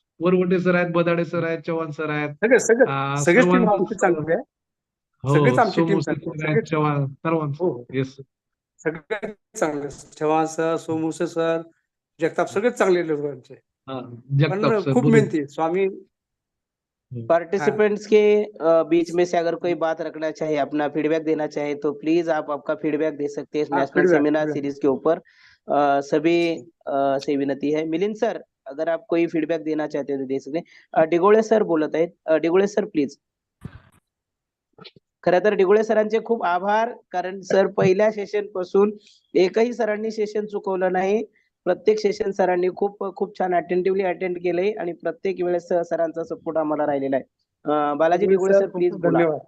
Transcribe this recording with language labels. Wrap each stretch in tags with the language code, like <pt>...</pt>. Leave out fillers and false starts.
<mr>वरवटे sir आहेत, Badade sir आहेत, Chavan sir आहेत, सगळेच टीम आमची चांगली आहे. सगळेच आमची टीम चव्हाण सर्वांचं. येस सगळे चांगले. चव्हाण सर, सोमूसे सर, जगताप सगळेच चांगले लोक आमचे. पण खूप मेहनती स्वामी.</mr> <hi>पार्टिसिपेंट्स के बीच में से अगर कोई बात रखना चाहे, अपना फीडबैक देना चाहे तो प्लीज आप आपका फीडबैक दे सकते हैं इस नेशनल सेमिनार सीरीज के ऊपर. सभी से विनती है. मिलिंद सर, अगर आप कोई फीडबैक देना चाहते हो तो दे सकते हैं.</hi> <mr>डिगोळे सर बोलत आहेत. Digole sir please. खरं तर डिगोळे सरांचे खूप आभार, कारण सर पहिल्या सेशन पासून एकही सरांनी सेशन चुकवलं नाही. प्रत्येक सेशन सरांनी खूप खूप छान अटेंटिव्हली अटेंड केलंय आणि प्रत्येक वेळेस सरांचा सपोर्ट आम्हाला राहिलेला आहे. बालाजी डिगोळे सर प्लीज बोला.</mr>